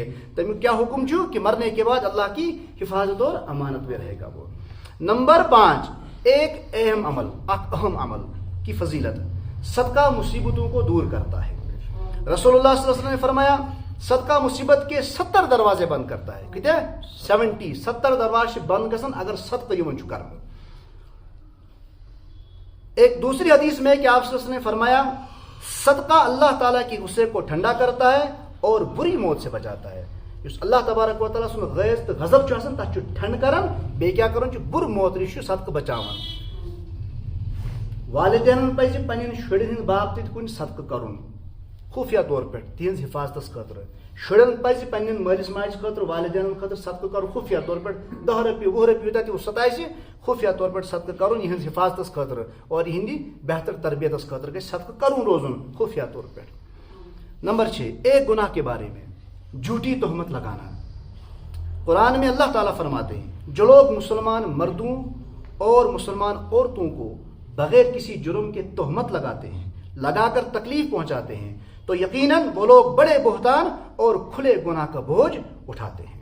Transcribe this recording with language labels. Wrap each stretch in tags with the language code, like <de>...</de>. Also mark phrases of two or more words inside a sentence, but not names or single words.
<ks>تمیک کیا حکم چھو</ks> <ur>کہ مرنے کے بعد اللہ کی حفاظت اور امانت میں رہے گا وہ. نمبر 5, ایک اہم عمل کی فضیلت, صدقہ مصیبتوں کو دور کرتا ہے. رسول اللہ صلی اللہ علیہ وسلم نے فرمایا صدقہ مصیبت کے 70 دروازے بند کرتا ہے.</ur> <ks>کتنے 70 دروازے بند گژھن اگر صدقہ یمن چھُ کرن.</ks> <ur>ایک دوسری حدیث میں کہ آپ صلی اللہ علیہ وسلم نے فرمایا صدقہ اللہ تعالیٰ کی غصے کو ٹھنڈا کرتا ہے اور بری موت سے بچاتا ہے.</ur> <ks>اس اللہ تبارک و تعالیٰ سن غیظ تو غضب چھُ آسان تتھ چھُ ٹھنڈ کران, بیٚیہِ کیٛاہ کران چھُ بُرٕ موت نِش چھُ صدقہ بچاوان. والدینن پزِ پننٮ۪ن شُرٮ۪ن ہٕنٛدِ باپتھ کُنہِ صدقہ کرُن خفیہ طور پہ تہذ حفاظت خاطر. شرین پزِ پننٮ۪ن مٲلِس ماجہِ خٲطرٕ والدینن خٲطرٕ صدقہ کرُن خفیہ طور پہ 10 رۄپیہِ 20 رۄپیہِ یوٗتاہ تہِ سُہ آسہِ خفیہ طور پہ صدقہ کرُن یِہنٛز حفاظتس خٲطرٕ اور یِہنٛدِ بہتر تربیتس خٲطرٕ گژھِ صدقہ کرُن روزُن خفیہ طور پہ.</ks> <ur>نمبر 6, ایک گناہ کے بارے میں جھوٹی تہمت لگانا. قرآن میں اللہ تعالیٰ فرماتے ہیں جو لوگ مسلمان مردوں اور مسلمان عورتوں کو بغیر کسی جرم کے تہمت لگاتے ہیں, لگا کر تکلیف پہنچاتے ہیں, تو یقیناً وہ لوگ بڑے بہتان اور کھلے گناہ کا بوجھ اٹھاتے ہیں.</ur>